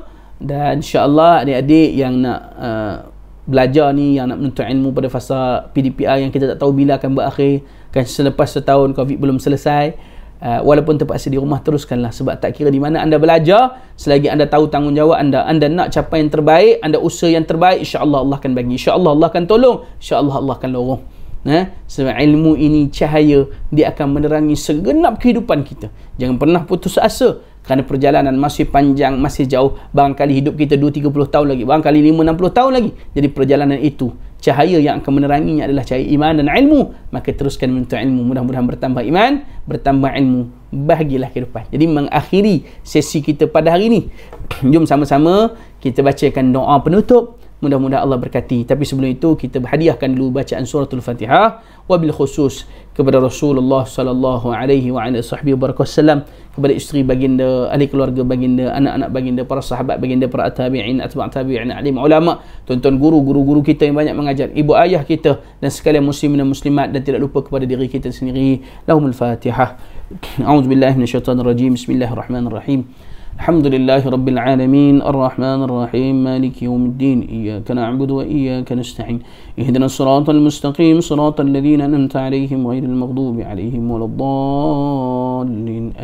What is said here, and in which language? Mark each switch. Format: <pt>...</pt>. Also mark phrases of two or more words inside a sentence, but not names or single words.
<ms>Dan</ms> <ar>إن شاء الله</ar> <ms>adik-adik yang nak belajar ni, yang nak menuntut ilmu pada fasa PDPR yang kita tak tahu bila akan berakhir, kan, selepas setahun COVID belum selesai, walaupun terpaksa di rumah, teruskanlah. Sebab tak kira di mana anda belajar, selagi anda tahu tanggungjawab anda nak capai yang terbaik, anda usaha yang terbaik,</ms> <ar>إن شاء الله</ar> <ms>Allah akan bagi,</ms> <ar>إن شاء الله</ar> <ms>Allah akan tolong,</ms> <ar>إن شاء الله</ar> <ms>Allah akan lorong. Sebab ilmu ini cahaya, dia akan menerangi segenap kehidupan kita. Jangan pernah putus asa, kerana perjalanan masih panjang, masih jauh. Barangkali hidup kita 2-30 tahun lagi, barangkali 5-60 tahun lagi. Jadi perjalanan itu, cahaya yang akan meneranginya adalah cahaya iman dan ilmu. Maka teruskan menuntut ilmu. Mudah-mudahan bertambah iman, bertambah ilmu, bahagialah kehidupan. Jadi mengakhiri sesi kita pada hari ini, jom sama-sama kita bacakan doa penutup. Mudah-mudahan Allah berkati. Tapi sebelum itu, kita hadiahkan dulu bacaan suratul Fatihah,</ms> <ar>وبالخصوص</ar> <ms>kepada Rasulullah</ms> <ar>صلى الله عليه وعلى صحبه وسلم,</ar> <ms>kepada isteri baginda, ahli keluarga baginda, anak-anak baginda, para sahabat baginda, para tabi'in, atba' tabi'in, alim ulama, tuan-tuan guru kita yang banyak mengajar, ibu ayah kita, dan sekalian muslimin dan muslimat, dan tidak lupa kepada diri kita sendiri.</ms> <ar>لهم الفاتحة. أعوذ بالله من الشيطان الرجيم. بسم الله الرحمن الرحيم. الحمد لله رب العالمين، الرحمن الرحيم، مالك يوم الدين، إياك نعبد وإياك نستعين، اهدنا الصراط المستقيم، صراط الذين أنعمت عليهم غير المغضوب عليهم ولا الضالين.</ar>